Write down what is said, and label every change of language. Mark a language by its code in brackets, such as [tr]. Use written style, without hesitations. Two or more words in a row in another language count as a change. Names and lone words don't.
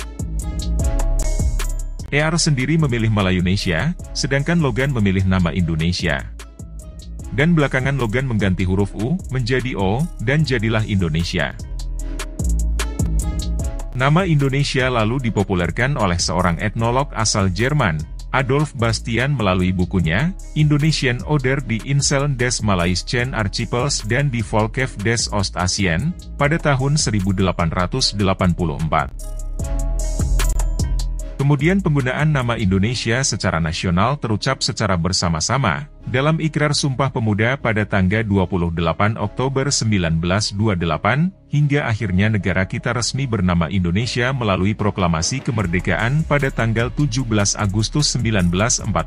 [id] EAR sendiri memilih Malayunesia, sedangkan Logan memilih nama Indonesia. Dan belakangan Logan mengganti huruf U menjadi O, dan jadilah Indonesia. Nama Indonesia lalu dipopulerkan oleh seorang etnolog asal Jerman, Adolf Bastian melalui bukunya, Indonesian Oder die Inseln des Malaysian Archipels dan die Volkef des Ostasien, pada tahun 1884. Kemudian penggunaan nama Indonesia secara nasional terucap secara bersama-sama, dalam Ikrar Sumpah Pemuda pada tanggal 28 Oktober 1928, hingga akhirnya negara kita resmi bernama Indonesia melalui proklamasi kemerdekaan pada tanggal 17 Agustus 1945.